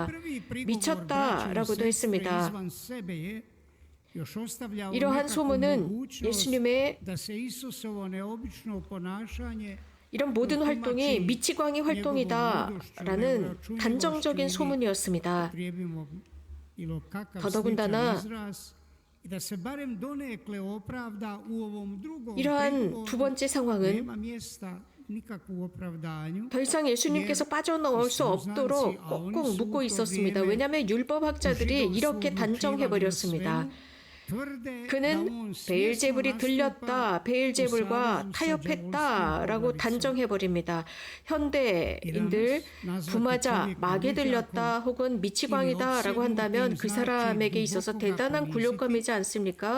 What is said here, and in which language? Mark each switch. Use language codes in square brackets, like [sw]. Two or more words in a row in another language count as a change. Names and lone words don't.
[ko] 미쳤다라고도 했습니다. 이러한 소문은 예수님의 이런 모든 활동이 미치광이 활동이다라는 단정적인 소문이었습니다. 더더군다나 [hr] i da se barem donekle opravda u ovom drugom [ko] 이러한 [hr] prigovoru, [ko] 두 번째 상황은 [hr] nema mjesta nikakvu opravdanju. [ko] 더 이상 예수님께서 빠져나올 수 없도록 꼭꼭 묶고 있었습니다. 왜냐하면 율법학자들이 이렇게 단정해버렸습니다. 그는 베엘제불이 들렸다, 베엘제불과 타협했다라고 단정해버립니다. 현대인들 부마자, 마귀 들렸다 혹은 미치광이다라고 한다면 그 사람에게 있어서 대단한 굴욕감이지 않습니까?